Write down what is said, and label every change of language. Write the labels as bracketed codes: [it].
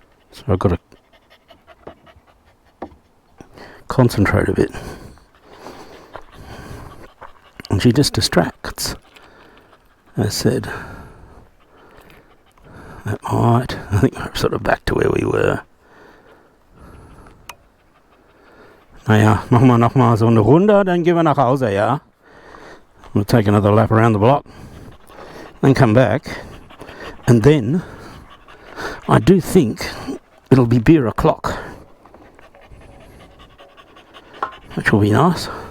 [en] So I've got to concentrate a bit. And she just distracts. As I said, that might, I think we're sort of back to where we were. [de] Naja, machen wir noch mal so eine Runde, dann gehen wir nach Hause, ja? [en] We'll take another lap around the block, then come back, and then I do think it'll be beer o'clock, which will be nice.